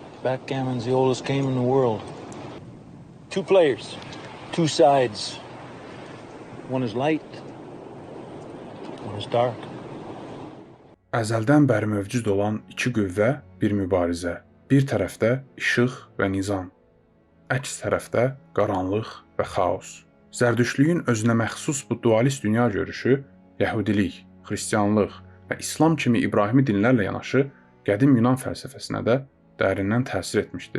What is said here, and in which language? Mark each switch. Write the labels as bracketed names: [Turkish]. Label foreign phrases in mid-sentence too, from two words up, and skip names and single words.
[English] Backgammon's the oldest game in the world. Two players, two sides. One is light, one is dark. [Azerbaijani] Əzəldən bəri mövcud olan iki qüvvə, bir mübarizə. Bir tərəfdə işıq və nizam, əks tərəfdə qaranlıq və xaos. Zərdüştlüyün özünə məxsus bu dualist dünya görüşü Yəhudilik, Xristianlıq və İslam kimi İbrahimi dinlərlə yanaşı qədim Yunan fəlsəfəsinə də dərindən təsir etmişdi.